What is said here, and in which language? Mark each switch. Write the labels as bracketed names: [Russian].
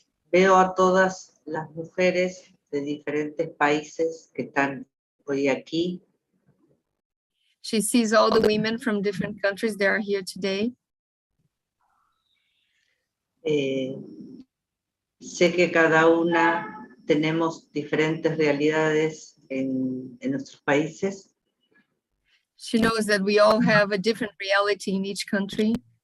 [Spanish] Veo a todas las mujeres de diferentes países que están hoy aquí. [English] She sees all the women from different countries that are here today. [Spanish] Sé que cada una tenemos diferentes realidades en nuestros países. [English] She knows that we all have a different reality in each country.